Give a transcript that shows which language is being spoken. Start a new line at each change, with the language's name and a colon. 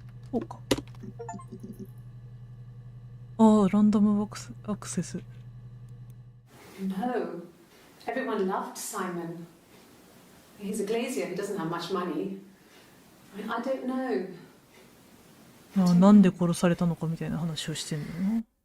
Japanese: そうか。ああ、ランダムアクセス。
English: No. Everyone loved Simon. He's a glazier who doesn't have much money. I don't know.
Japanese: ああ、なんで殺されたのかみたいな話をしてんだよな。